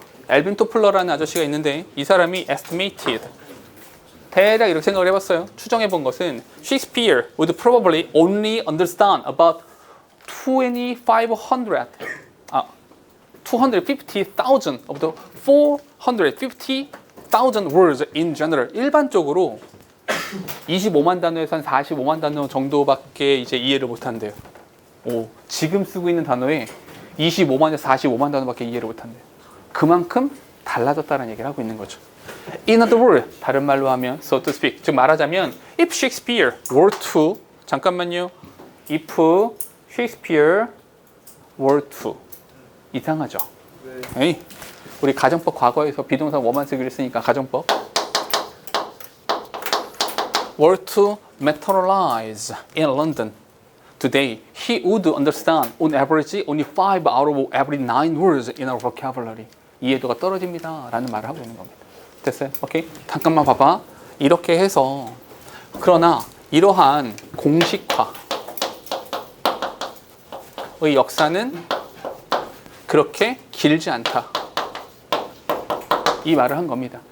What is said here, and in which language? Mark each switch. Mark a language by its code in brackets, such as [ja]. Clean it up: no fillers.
[ko] 엘빈 토플러라는 아저씨가 있는데 이 사람이 estimated. 대략 이렇게 생각을 해봤어요. 추정해 본 것은 [en] Shakespeare would probably only understand about 250,000 of the 450,000 words in general. [ko] 일반적으로 25만 단어에서 한 45만 단어 정도밖에 이제 이해를 못 한대요. 지금 쓰고 있는 단어에 25만에서 45만 단어밖에 이해를 못 한대요. 그만큼 달라졌다는 얘기를 하고 있는 거죠. [en] In other words, [ko] 다른 말로 하면, [en] so to speak. [ko] 즉 말하자면, [en] if Shakespeare were to, [ko] 잠깐만요. [en] If Shakespeare were to. [ko] 이상하죠? 네. 우리 가정법 과거에서 비동사 뭐만 쓰기로 했으니까 가정법. [en] were to materialize in London today, he would understand on average only 5 out of every 9 words in our vocabulary. [ko] 이해도가 떨어집니다. 라는 말을 하고 있는 겁니다. 됐어요? 오케이? 잠깐만 봐봐. 이렇게 해서 그러나 이러한 공식화의 역사는 그렇게 길지 않다. 이 말을 한 겁니다.